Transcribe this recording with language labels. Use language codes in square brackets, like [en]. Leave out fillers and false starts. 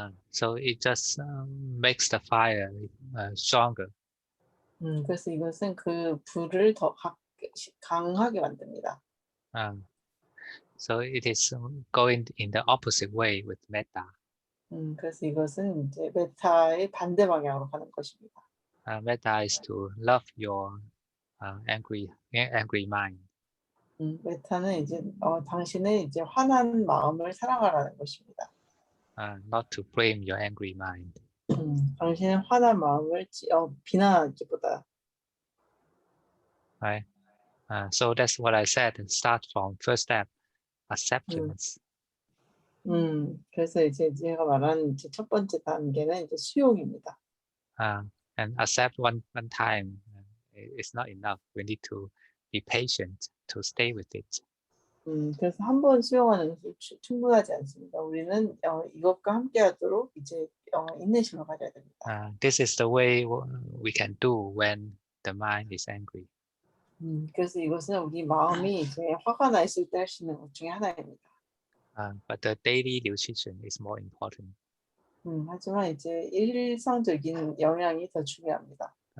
[en] So it just makes the fire stronger. [ko] 그래서 이것은 그 불을 더 강하게 만듭니다. [en] So it is going in the opposite way with metta. [ko] 그래서 이것은 이제 메타의 반대 방향으로 가는 것입니다. [en] Metta is to love your angry mind. [ko] 메타는 이제 당신의 이제 화난 마음을 사랑하라는 것입니다. [en] Not to blame your angry mind. [ko] 당신의 화난 마음을 비난하기보다. [en] Right. So that's what I said. Start from first step, acceptance. [ko] 그래서 이제 제가 말한 이제 첫 번째 단계는 이제 수용입니다. [en] And accept one time is not enough. We need to be patient to stay with it. [ko] 그래서 한 번 수용하는 것이 충분하지 않습니다. 우리는 이것과 함께하도록 이제 인내심을 가져야 됩니다. [en] This is the way we can do when the mind is angry. [ko] 그래서 이것은 우리 마음이 이제 화가 나 있을 때 할 수 있는 것 중에 하나입니다. [en] But the daily nutrition is more important. [ko] 하지만 이제 일상적인 영양이 더 중요합니다.